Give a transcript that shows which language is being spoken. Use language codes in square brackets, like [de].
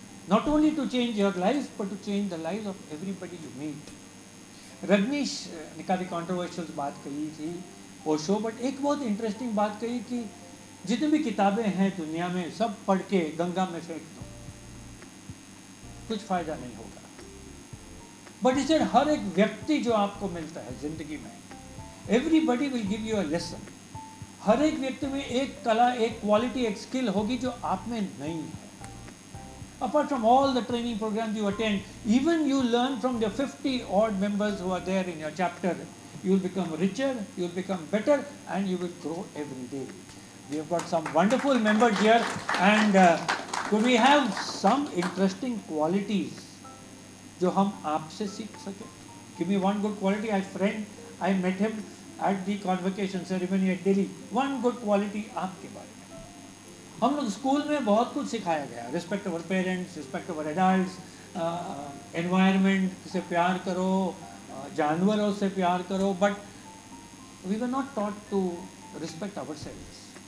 [en] Not only to change your life, but to change the lives of everybody you meet. [hi] Rajneesh ने काफ़ी controversial बात कही थी वो शो, बट एक बहुत इंटरेस्टिंग बात कही कि जितनी भी किताबें हैं दुनिया में सब पढ़ के गंगा में फेंक दो, कुछ फ़ायदा नहीं होगा. बट इसे हर एक व्यक्ति जो आपको मिलता है ज़िंदगी में, [en] Everybody will give you a lesson. [hi] हर एक व्यक्ति में एक कला, एक क्वालिटी, एक स्किल होगी जो आप में नहीं है. [en] Apart from all the training programs you attend, even you learn from the 50 odd members who are there in your chapter. You will become richer, you will become better, and you will grow every day. We have got some wonderful members here, and could we have some interesting qualities [hi] जो हम आपसे सीख सके? [en] Give me one good quality. I met him at the convocation ceremony at Delhi. One good quality [hi] आपके बारे में. हम लोग स्कूल में बहुत कुछ सिखाया गया, [en] respect our parents, respect our adults, [hi] environment से प्यार करो, जानवरों से प्यार करो, [en] But we were not taught to respect ourselves.